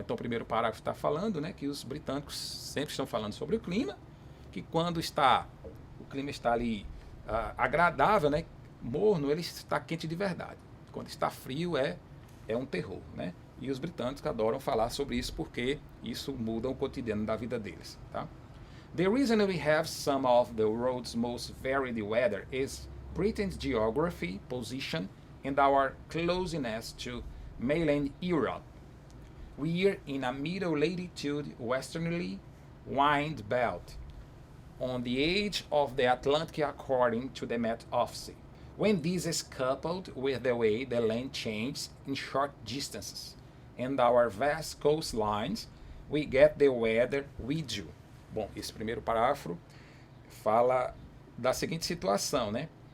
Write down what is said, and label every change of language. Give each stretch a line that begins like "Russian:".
Portuguese: Então, o primeiro parágrafo está falando, né, que os britânicos sempre estão falando sobre o clima, que quando o clima está ali agradável, né, morno, ele está quente de verdade. Quando está frio, é um terror, né? E os britânicos adoram falar sobre isso porque isso muda o cotidiano da vida deles, tá?
English: The reason we have some of the world's most varied weather is Britain's geography, position, and our closeness to mainland Europe. We're in a middle latitude westerly wind belt on the edge of the Atlantic according to the Met Office. When this is coupled with the way the land changes in short distances and our vast coastlines, we get the weather we do.
Portuguese: Bom, esse primeiro parágrafo fala da seguinte situação, né?